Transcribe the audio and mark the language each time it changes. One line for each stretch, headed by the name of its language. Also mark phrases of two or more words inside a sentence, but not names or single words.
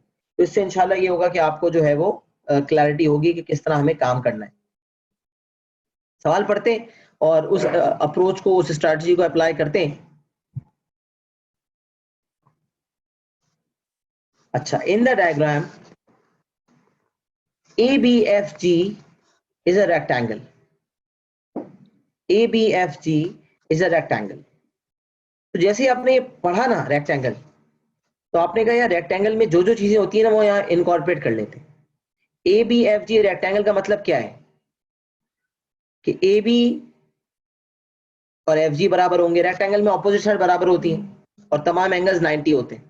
Urdu: تو اس سے انشاءاللہ یہ ہوگا کہ آپ کو جو ہے وہ کلیرٹی ہوگی کہ کس طرح ہمیں کام کرنا ہے. سوال پڑھتے ہیں اور اس اپروچ کو، اس اسٹریٹیجی کو اپلائی کرتے ہیں.
English: अच्छा, in the diagram ABFG is a rectangle. ABFG is a rectangle.
Urdu: تو جیسے ہی آپ نے یہ پڑھا نا ریکٹینگل، تو آپ نے کہا یار ریکٹینگل میں جو جو چیزیں ہوتی ہیں نا وہ یہاں انکارپوریٹ کر لیتے ہیں. ABFG ریکٹینگل کا مطلب کیا ہے کہ AB اور FG برابر ہوں گے، ریکٹینگل میں
English: opposite side
Urdu: برابر ہوتی ہے اور تمام اینگلز 90 ہوتے ہیں.